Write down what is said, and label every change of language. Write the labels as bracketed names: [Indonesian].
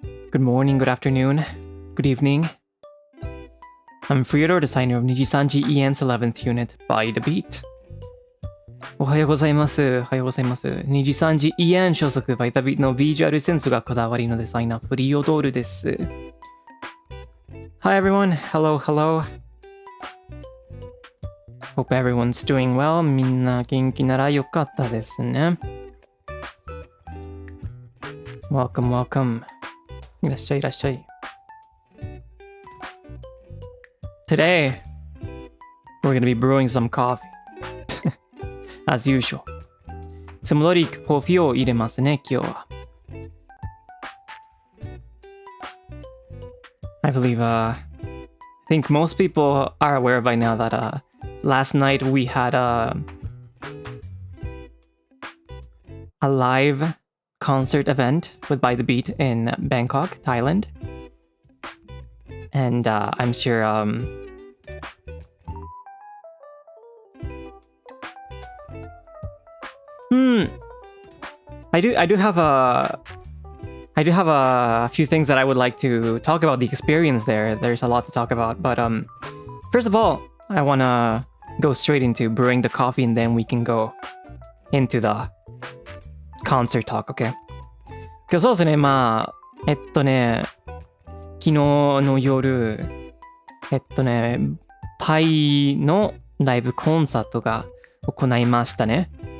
[English] Good morning, good afternoon, good evening. I'm Freodore, designer of NIJISANJI EN's 11th unit, By the Beat. [Japanese] おはようございます。おはようございます。 NIJISANJI EN 所属 By the Beat のビジュアルセンスがこだわりのデザイナー、フリオドールです。 [English] Hi everyone, hello, hello. Hope everyone's doing well. [Japanese] みんな元気ならよかったですね。 [English] Welcome, welcome. [Japanese] いらっしゃい、いらっしゃい。 [English] Today, we're gonna be brewing some coffee. As usual. [Japanese] いつも通りコーヒーを入れますね、今日は。 [English] I believe, I think most people are aware by now that, last night we had a live concert event with By the Beat in Bangkok, Thailand. And I'm sure I do have a few things that I would like to talk about the experience there. There's a lot to talk about, but first of all, I wanna go straight into brewing the coffee and then we can go into the concert talk, okay? [Japanese] 今日そうですね、まあ、昨日の夜、タイのライブコンサートが行いましたね。